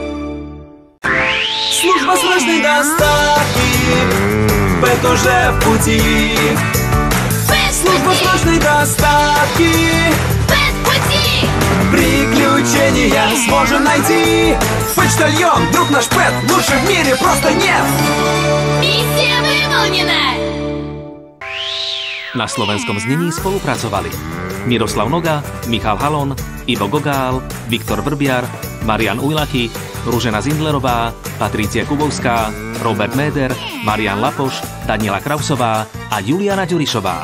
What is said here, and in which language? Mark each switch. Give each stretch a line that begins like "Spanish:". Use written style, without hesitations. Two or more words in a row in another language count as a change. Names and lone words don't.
Russian: Служба срочной доставки, Пэт уже в пути. Служба срочной доставки, Пэт в пути. Приключения. приключения сможем найти. Почтальон, друг наш Пэт, лучше в мире просто нет. Миссия выполнена!
Slovak: Na slovenskom znení spolupracovali Miroslav Noga, Michal Halon, Ivo Gogál, Viktor Vrbiar, Marian Ujlachy, Ružena Zindlerová, Patrícia Kubovská, Robert Méder, Marian Lapoš, Daniela Krausová a Juliana Ďurišová.